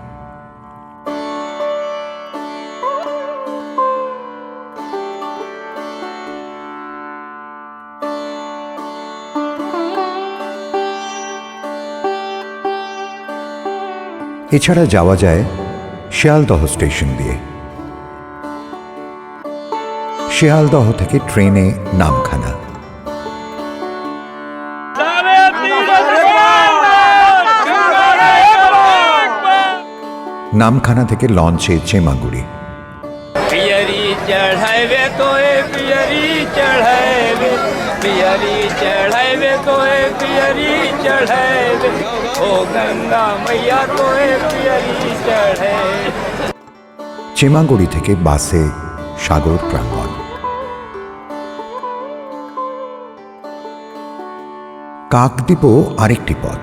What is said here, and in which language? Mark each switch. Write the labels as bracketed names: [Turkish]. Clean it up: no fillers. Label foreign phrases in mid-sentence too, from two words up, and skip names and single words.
[Bangla] এছাড়া যাওয়া যায় শিয়ালদহ স্টেশন দিয়ে। শিয়ালদহ থেকে ট্রেনে নামখানা, নামখানা থেকে লঞ্চে চেমাগুড়ি, [Bhojpuri] पियरी चढ़ावे तोए पियरी चढ़ावे, पियरी चढ़ावे तोए पियरी चढ़ावे, ओ गंगा मैया तोए पियरी चढ़े। [Bangla] চেমাগুড়ি থেকে বাসে সাগর প্রাঙ্গণ। কাকদ্বীপও আরেকটি পথ।